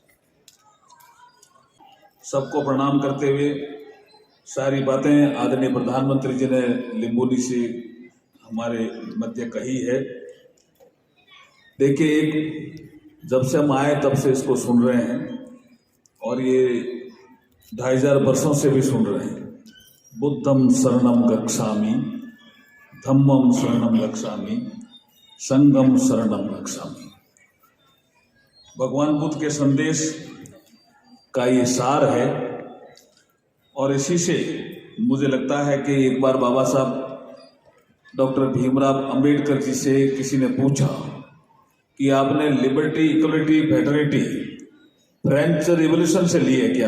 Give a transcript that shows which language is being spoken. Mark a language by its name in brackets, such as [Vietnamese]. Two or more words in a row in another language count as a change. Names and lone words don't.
[Hindi] सबको प्रणाम करते हुए सारी बातें आदरणीय प्रधानमंत्री जी ने लिंबोनी से हमारे मध्य कही है। देखिए, एक जब से हम आए तब से इसको सुन रहे हैं और ये 2500 वर्षों से भी सुन रहे हैं। [Pali] बुद्धम शरणम गच्छामि, धम्मम शरणम गच्छामि, संघम शरणम गच्छामि। [Hindi] भगवान बुद्ध के संदेश का ये सार है और इसी से मुझे लगता है कि एक बार बाबा साहब डॉक्टर भीमराव अंबेडकर जी से किसी ने पूछा कि आपने [English] liberty, equality, fraternity French Revolution [Hindi] से ली है क्या?